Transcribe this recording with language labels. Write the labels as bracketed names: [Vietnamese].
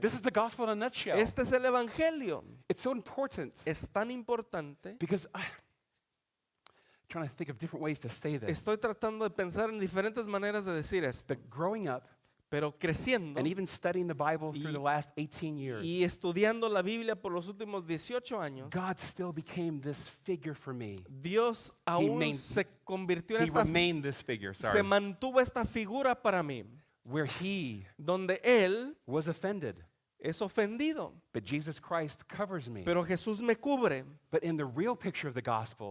[English] This is the gospel in a nutshell. [Spanish] Este es el Evangelio. [English] It's so important [Spanish] Es tan importante. [English] because I'm trying to think of different ways to say this. [Spanish] Estoy tratando de pensar en diferentes maneras de decir esto, [English] That growing up [Spanish] pero creciendo [English] and even studying the Bible through the last 18 years, [Spanish] y estudiando la Biblia por los últimos 18 años, [English] God still became this figure for me. [Spanish] Dios aún [English] main- [Spanish] se convirtió en [English] He [Spanish] esta, [English] remained this figure, [Spanish] se [English] sorry, [Spanish] mantuvo esta figura para mí, [English] where He [Spanish] donde Él [English] was offended. [Spanish] es ofendido, [English] But Jesus Christ covers me. [Spanish] pero Jesús me cubre. [English] But in the real picture of the gospel,